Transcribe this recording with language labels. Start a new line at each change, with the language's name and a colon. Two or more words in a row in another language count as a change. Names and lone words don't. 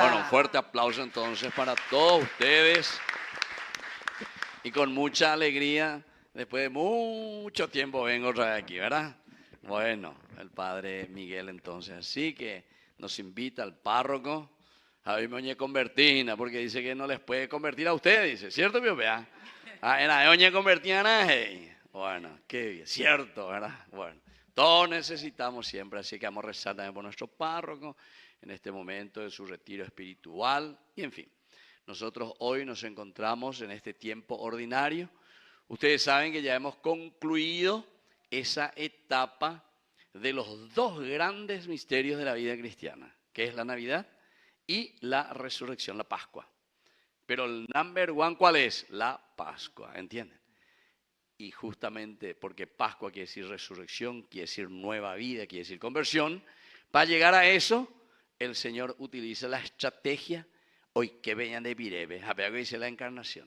Spanish: Bueno, un fuerte aplauso entonces para todos ustedes. Y con mucha alegría, después de mucho tiempo vengo otra vez aquí, ¿verdad? Bueno, el padre Miguel entonces, así que nos invita al párroco a
Guarani: oñe convertina,
Spanish: porque dice que no les puede convertir a ustedes, dice, ¿cierto, mi vea?
Guarani: Era oñe convertina,
Spanish: bueno, qué bien, cierto, ¿verdad? Bueno, todos necesitamos siempre, así que vamos a rezar también por nuestro párroco en este momento de su retiro espiritual, y en fin, nosotros hoy nos encontramos en este tiempo ordinario. Ustedes saben que ya hemos concluido esa etapa de los dos grandes misterios de la vida cristiana, que es la Navidad y la resurrección, la Pascua. Pero el
English: number one,
Spanish: ¿cuál es? La Pascua, ¿entienden? Y justamente porque Pascua quiere decir resurrección, quiere decir nueva vida, quiere decir conversión, para llegar a eso, el Señor utiliza la estrategia, hoy que vengan de Pirebe, a ver que dice la encarnación.